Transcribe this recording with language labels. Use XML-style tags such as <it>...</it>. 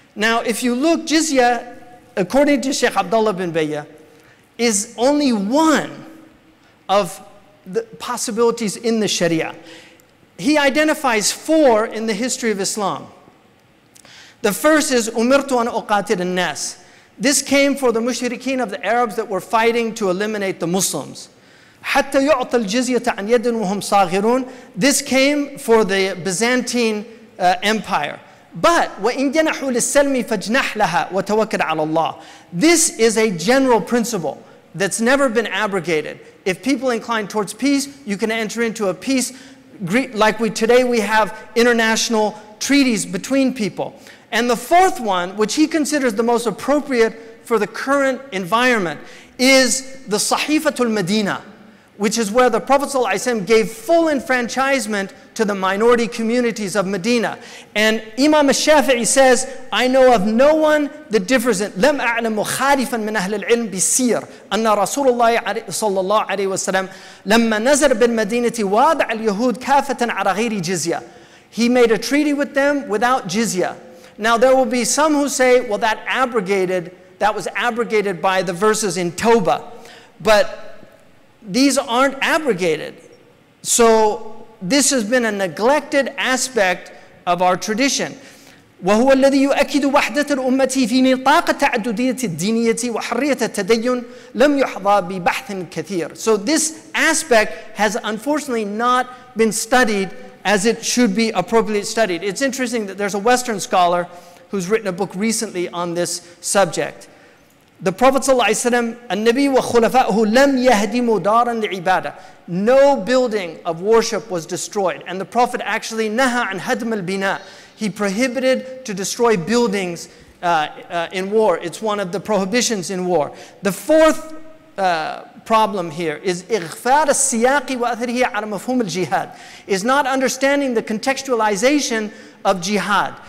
<en>Now, if you look, jizya, according to Shaykh Abdullah bin Bayyah, is only one of the possibilities in the Sharia. He identifies 4 in the history of Islam. The first is</en> <ar>umirtu an uqatil an-nas.</ar> <en>This came for the mushrikeen of the Arabs that were fighting to eliminate the Muslims.</en> <ar>حَتَّى يُعْطَى الْجِزْيَةَ عَنْ يَدٍ وَهُمْ صَاغِرُونَ.</ar> <en>This came for the Byzantine Empire. But</en> <ar>وَإِن جَنَحُوا لِلسَّلْمِ فَاجْنَحْ لَهَا وَتَوَكَّلْ عَلَى اللَّهِ.</ar> <en>This is a general principle that's never been abrogated. If people incline towards peace, you can enter into a peace. Like today we have international treaties between people. And the fourth one, which he considers the most appropriate for the current environment, is the Sahifatul Medina, which is where the Prophet ﷺ gave full enfranchisement to the minority communities of Medina. And Imam al-Shafi'i says, I know of no one that differs in</en> <ar>لم أعلم مخالفا من أهل العلم بالسير أن رسول الله صلى الله عليه وسلم لما نزل بالمدينة وادع اليهود كافة على غير جزية.</ar> <en>He made a treaty with them without jizya. Now there will be some who say, well, that was abrogated by the verses in Tawbah. But these aren't abrogated. So this has been a neglected aspect of our tradition.</en> <ar>وهو الذي يؤكد وحدة الأمة في نطاق التعددية الدينية وحرية التدين لم يحظى ببحث كثير.</ar> <en>So this aspect has unfortunately not been studied as it should be appropriately studied. It's interesting that there's a Western scholar who's written a book recently on this subject. The Prophet ﷺ,</en> <ar>النبي وخلفائه لم يهدموا دارا لعبادة.</ar> <en>No building of worship was destroyed. And the Prophet actually</en> <ar>نهى عن هدم البناء.</ar> <en>He prohibited to destroy buildings in war. It's one of the prohibitions in war. The fourth problem here is</en> <ar>إغفال السياق وأثره على مفهوم الجهاد,</ar> <en>is not understanding the contextualization of jihad.</en>